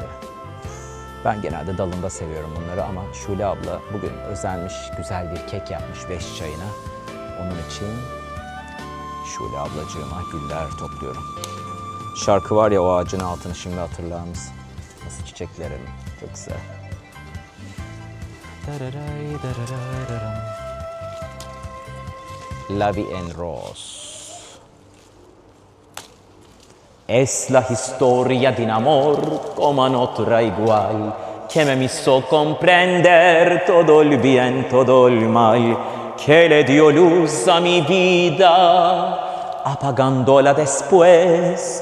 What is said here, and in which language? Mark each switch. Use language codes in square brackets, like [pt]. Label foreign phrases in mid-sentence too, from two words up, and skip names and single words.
[tr] Ben genelde dalında seviyorum bunları ama Şule abla bugün özenmiş, güzel bir kek yapmış 5 çayına. Onun için Şule ablacığıma güller topluyorum. Şarkı var ya o ağacın altını şimdi hatırlar mısın? Nasıl çiçeklerim. Çok güzel. La vie en rose. [es] Es la historia de un amor como no otra igual, que me hizo comprender todo el bien, todo el mal, que le dio luz a mi vida, apagándola después.